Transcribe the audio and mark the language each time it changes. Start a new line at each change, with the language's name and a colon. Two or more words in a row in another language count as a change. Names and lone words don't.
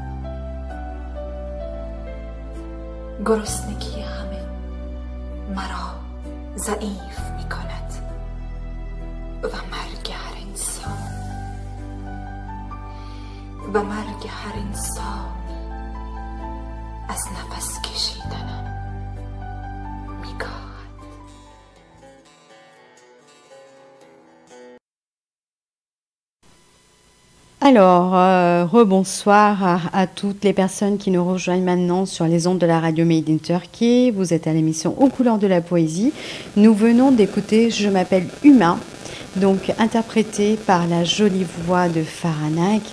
Persian: گرسنگی همه مرا ضعیف می کند و مرگ هر انسانی از نفس کشیدنم می کاهد.
French: Alors, rebonsoir à toutes les personnes qui nous rejoignent maintenant sur les ondes de la radio Made in Turkey. Vous êtes à l'émission Aux couleurs de la poésie. Nous venons d'écouter Je m'appelle Huma, donc interprété par la jolie voix de Faranak.